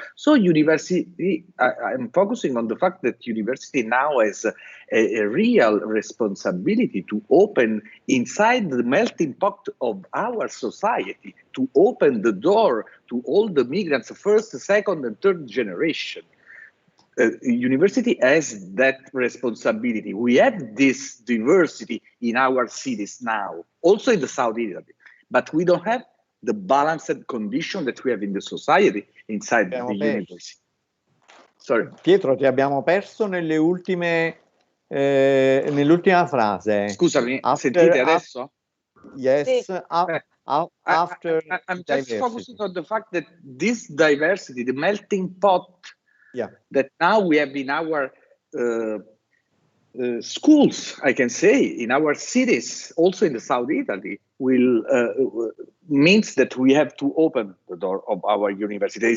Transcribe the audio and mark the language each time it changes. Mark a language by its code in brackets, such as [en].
[en] So university, I'm focusing on the fact that university now has a real responsibility to open inside the melting pot of our society, to open the door to all the migrants, first, second, and third generation. University has that responsibility. We have this diversity in our cities now, also in the South Italy, but we don't have the balanced condition that we have in the society inside the university. Sorry. [it] Pietro, ti abbiamo perso nell'ultima frase. Scusami, sentite adesso? [en] Yes, after I'm just focusing on the fact that this diversity, the melting pot, that now we have in our schools, I can say, in our cities, also in the South Italy, will means that we have to open the door of our university.